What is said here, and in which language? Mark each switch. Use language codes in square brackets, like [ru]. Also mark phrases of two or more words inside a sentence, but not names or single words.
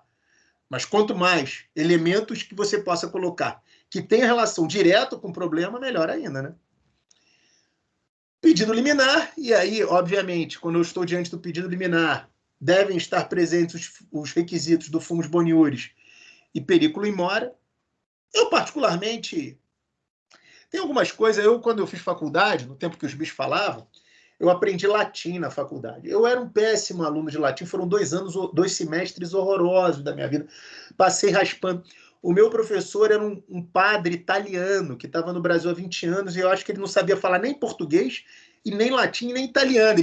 [pt] Mas quanto mais elementos que você possa colocar que tenha relação direta com o problema, melhor ainda, né? Pedido liminar, e aí, obviamente, quando eu estou diante do pedido liminar, devem estar presentes os requisitos do [la] fumus boniuris [pt] e [la] periculo in mora. [pt] Eu, particularmente, tem algumas coisas... quando eu fiz faculdade, no tempo que os bichos falavam, eu aprendi latim na faculdade. Eu era um péssimo aluno de latim, foram 2 semestres horrorosos da minha vida. Passei raspando. O meu professor era um padre italiano que estava no Brasil há 20 anos e eu acho que ele não sabia falar nem português, e nem latim, nem italiano.